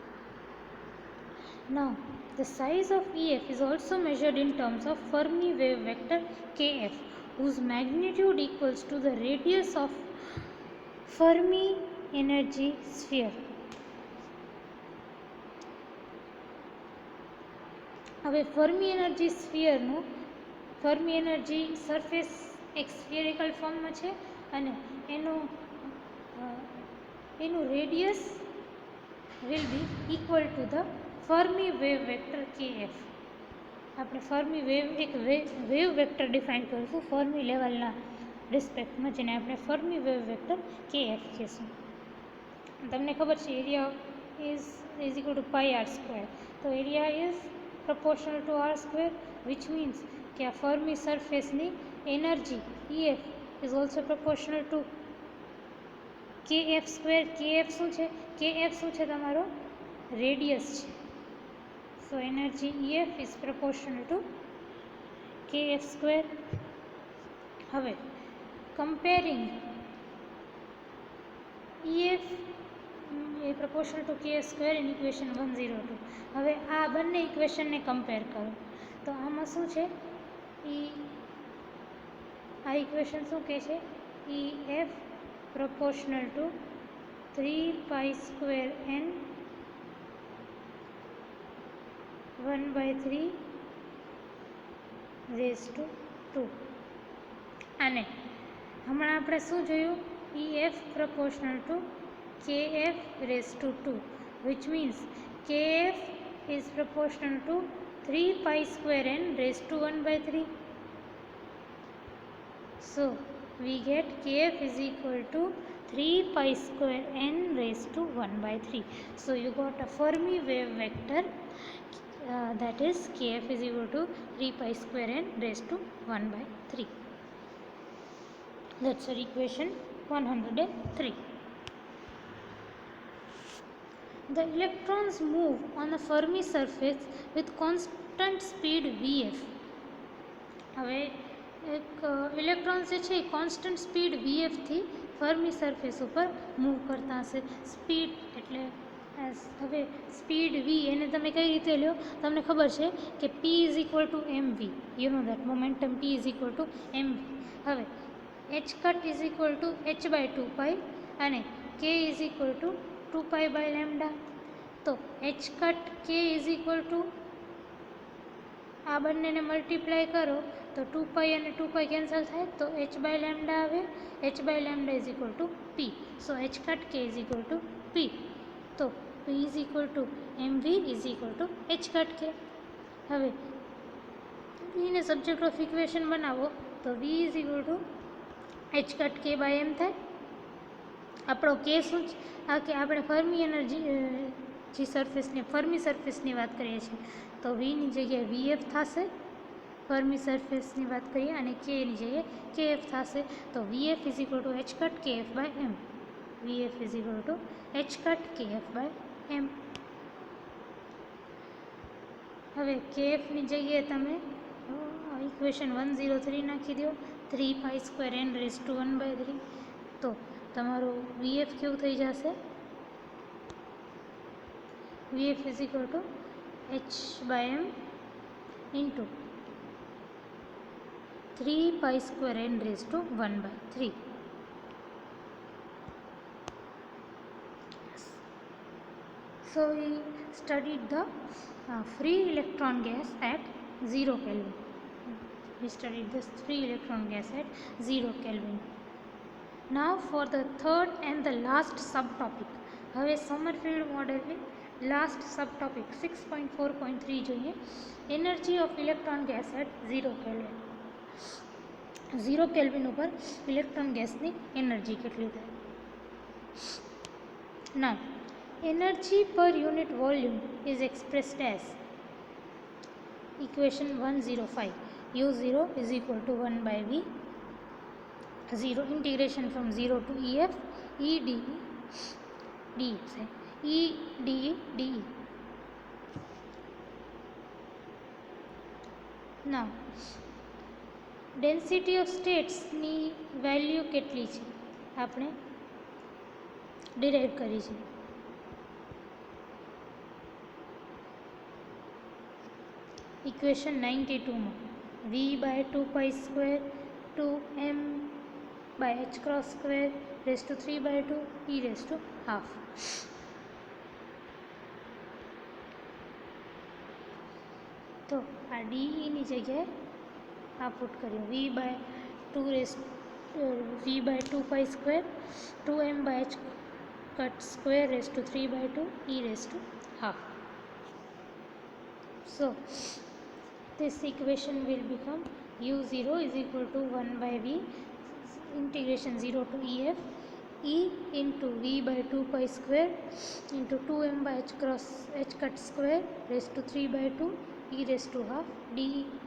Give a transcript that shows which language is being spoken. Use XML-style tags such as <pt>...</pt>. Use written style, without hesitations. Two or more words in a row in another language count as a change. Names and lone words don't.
<en>Now the size of EF is also measured in terms of Fermi wave vector kF, whose magnitude equals to the radius of Fermi energy sphere.</en> <gu>હવે</gu> <en>Fermi energy</en> <gu>સ્ફિયરનું</gu> <en>Fermi energy surface</en> <gu>એક સ્ફિયરિકલ ફોર્મમાં છે અને એનું</gu> <en>radius will be equal to the Fermi wave vector KF.</en> <gu>આપણે</gu> <en>Fermi wave vector</en> <gu>ડિફાઇન કરીશું ફર્મી લેવલના રિસ્પેક્ટમાં, જેને આપણે</gu> <en>Fermi wave vector KF</en> <gu>કહીશું. તમને ખબર છે</gu> <en>area is equal to pi r square,</en> <gu>તો</gu> <en>area is proportional to r square, which means</en> <gu>કે આ ફર્મી સરફેસની એનર્જી</gu> <en>EF is also proportional to KF square.</en> <gu>KF શું છે? KF શું છે? તમારો રેડિયસ છે.</gu> <en>so energy EF is proportional to KF square. હવે કમ્પેરિંગ EF એ proportional to KF square in equation 102.</en> <gu>હવે આ બંને ઇક્વેશનને કમ્પેર કરો તો આમાં શું છે? આ ઇક્વેશન શું કહે છે?</gu> <en>EF proportional to 3 pi square n 1/3 raised to 2.</en> <gu>અને હમણાં આપણે શું જોયું?</gu> <en>EF proportional to KF raised to 2, which means KF is proportional to 3 pi square n raised to 1/3. So we get KF is equal to 3 pi square n raised to 1/3. So you got a Fermi wave vector that is KF is equal to 3 pi square n raised to 1/3. That's our equation 103. The electrons move on a Fermi surface with constant speed Vf.</en> <gu>હવે એક ઇલેક્ટ્રોન્સ જે છે એ</gu> <en>constant speed VF</en> <gu>થી</gu> <en>Fermi surface</en> <gu>ઉપર મૂવ કરતા હશે. સ્પીડ એટલે હવે સ્પીડ V એને તમે કઈ રીતે લ્યો? તમને ખબર છે કે</gu> <en>P is equal to mv. You know that momentum P is equal to mv. હવે h cut is equal to h/2 pi અને k is equal to 2 pi by lambda.</en> <gu>તો</gu> <en>h cut k is equal to</en> <gu>આ બંનેને મલ્ટીપ્લાય કરો તો 2 pi અને 2 pi કેન્સલ થાય તો</gu> <en>h by lambda</en> <gu>આવે.</gu> <en>h by lambda is equal to p. So h cut k is equal to p. તો p is equal to mv is equal to h cut k.</en> <gu>હવે એને</gu> <en>subject of equation</en> <gu>બનાવો તો</gu> <en>v is equal to h cut k by m</en> <gu>થાય. આપણો k શું છે? આ કે આપણે</gu> <en>Fermi energy</en> <gu>જે સરફેસની ફર્મી સરફેસની વાત કરીએ છીએ તો વીની જગ્યાએ VF થશે, ફર્મી સરફેસની વાત કરીએ, અને કેની જગ્યાએ KF થશે.</gu> <en>તો VF is equal to h cut KF by m. VF is equal to h cut KF by m.</en> <gu>હવે KFની જગ્યાએ તમે ઇક્વેશન 103 નાખી દો,</gu> <en>3 pi square n raised to 1/3.</en> <gu>તો તમારું VF કેવું થઈ જશે?</gu> <en>VF is equal to h by m into 3 pi square n raised to 1/3. So we studied the free electron gas at 0 Kelvin. we studied this 3 electron gas at 0 Kelvin. Now for the third and the last subtopic.</en> <gu>હવે સોમરફિલ્ડ મોડેલની</gu> <en>last subtopic 6.4.3</en> <gu>જોઈએ.</gu> <en>energy of electron gas at 0 Kelvin.</en> <gu>0 કેલ્વિન ઉપર ઇલેક્ટ્રોન ગેસની એનર્જી કેટલી થાય?</gu> <en>Now energy per unit volume is expressed as equation 105. U0 is equal to 1 by V 0 integration from 0 to EF E dE E dE dE. Now density of states</en> <gu>ની વેલ્યુ કેટલી છે આપણે ડિરાઇવ કરી છે.</gu> <en>ઇક્વેશન 92 માં V by 2 pi square 2m by h cross square raised to 3 by 2 e raised to half.</en> <gu>તો આ DE ની જગ્યાએ આ પુટ કર્યું</gu> <en>V by 2 pi square 2m by h cut square raised to 3 by 2 e raised to half. So this equation will become U0 is equal to 1 by V integration 0 to EF E into V by 2 pi square into 2m by h cross h cut square raised to 3 by 2 e raised to half DE.</en>